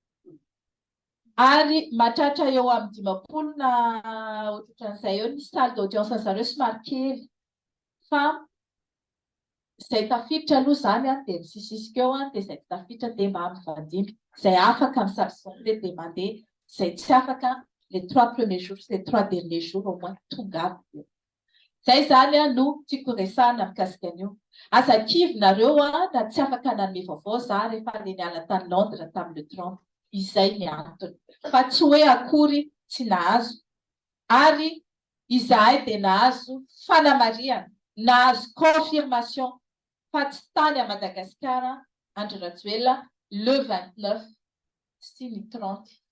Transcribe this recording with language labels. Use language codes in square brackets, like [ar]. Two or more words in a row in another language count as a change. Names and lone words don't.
[mg] Ary mahatratra eo amin'ny 50 na ohatran'izay eo ny [fr] salle d'audience [mg] zareo somary kely fa izay tafiditra aloha zany dia misisisika eo dia izay tsy tafiditra dia mba mivandimby. Izay afaka misabsabte dia mandeha, izay tsy afaka [fr] les 3 premiers jours, les 3 derniers jours au moins [mg] tongava. Zay zany no tiako resahana mikasika an'io. Aza kivy nareo na tsy afaka nanome vaovao za rehefa le niala tany Londres tamin'ny 30. Izay ny antony. Fa tsy hoe akory tsy nahazo. Ary izahay dia nahazo fanamariana, nahazo confirmation fa tsy tany à Madagasikara Andry Rajoelina le 29 sy ny 30.